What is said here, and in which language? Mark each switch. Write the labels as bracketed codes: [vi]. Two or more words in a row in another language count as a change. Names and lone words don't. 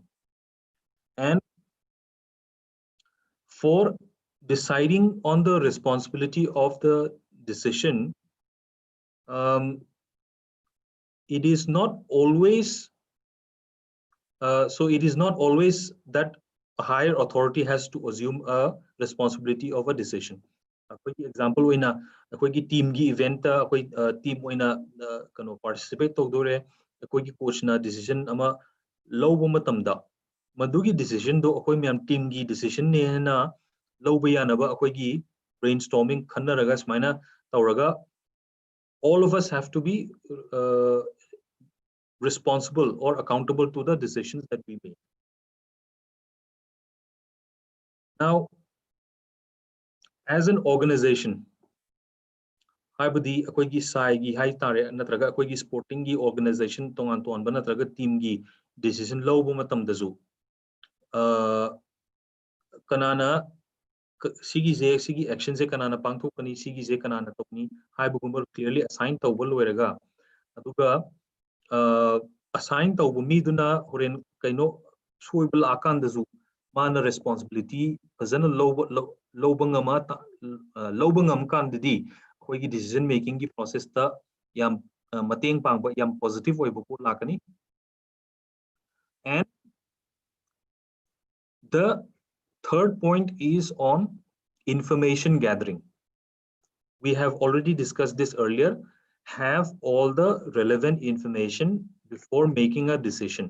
[en] And for deciding on the responsibility of the decision, it is not always that a higher authority has to assume a responsibility of a decision. [mni] Example oina akoi team gi event akoi team oina kano participate togdore akoi coach na decision ama lobo matamda madugi decision do akoi myam team gi decision ne na lobo yanaba akoi gi brainstorming khannaraga smaina tawraga [en] all of us have to be responsible or accountable to the decisions that we make. Now, as an organization, [mni] haibadi akoigi sai gi hai tare natraga akoigi sporting gi organization tongan ba natraga team gi decision lobo matam dazu kanana sigi action se kanana pangthokani sigi je kanana tokni haibugumber [en] clearly assign [mni] tawba loiraga aduga assign tawba mi duna horen kaino soibal akan dazu mana responsibility fazana lobangam kan didi akoigi [en] decision making [mni] gi process ta yam mateng pangba yam positive oiba ko lakani. [en] And the Third point is on information gathering. We have already discussed this earlier. Have all the relevant information before making a decision.